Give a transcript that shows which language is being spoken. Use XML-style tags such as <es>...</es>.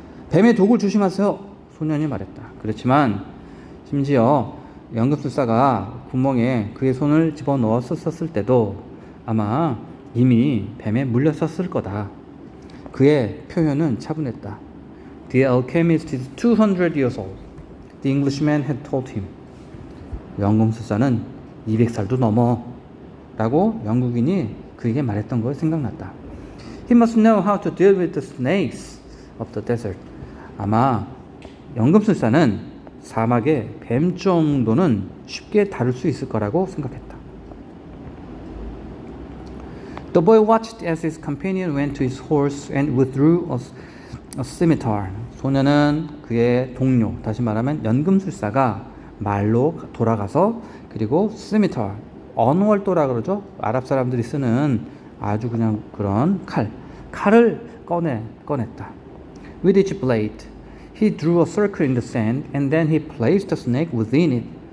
<ko>뱀의 독을 조심하세요, 소년이 말했다. 그렇지만 심지어 연금술사가 구멍에 그의 손을 집어넣었을 때도 아마 이미 뱀에 물렸었을 거다. 그의 표현은 차분했다.</ko> <en>The alchemist is 200 years old. The Englishman had told him.</en> <ko>연금술사는 200살도 넘어 라고 영국인이 그에게 말했던 거 생각났다.</ko> <en>He must know how to deal with the snakes of the desert.</en> <ko>아마 연금술사는 사막의 뱀 정도는 쉽게 다룰 수 있을 거라고 생각했다.</ko> <en>The boy watched as his companion went to his horse and withdrew a scimitar.</en> <ko>소년은 그의 동료, 다시 말하면 연금술사가 말로 돌아가서 그리고 scimitar, 언월도라 그러죠. 아랍 사람들이 쓰는 아주 그냥 그런 칼을 꺼냈다.</ko> <en>With each blade, he drew a circle in the sand and then he placed the snake within it.</en>